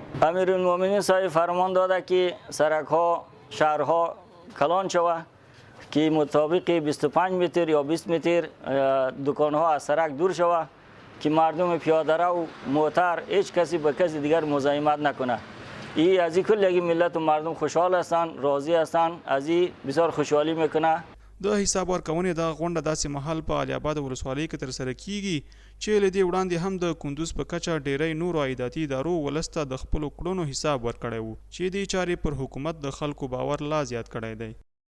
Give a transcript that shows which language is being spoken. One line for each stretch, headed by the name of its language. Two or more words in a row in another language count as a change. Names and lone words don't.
Persian: امیر المؤمنین صاحب فرمان داده که سرک ها شهرها کلان شود که مطابق 25 متر یا 20 متر دکان ها از سرک دور شود که مردم پیاده رو موتر هیچ کسی به کسی دیگر مزاحمت نکنه. این از این کل ملت و مردم خوشحال هستند راضی هستند از این بسیار خوشحالی میکنه.
Pashto: د حساب ورکونې دغه غونډه داسې مهال په علي اباد ولسوالۍ کې ترسره کیږي چې له دې وړاندې هم د کندوز په کچه ډیری نورو عایداتي ادارو ولس ته د خپلو کړنو حساب ورکړی و چې دې چارې پر حکومت د خلکو باور لا زیات کړی دی.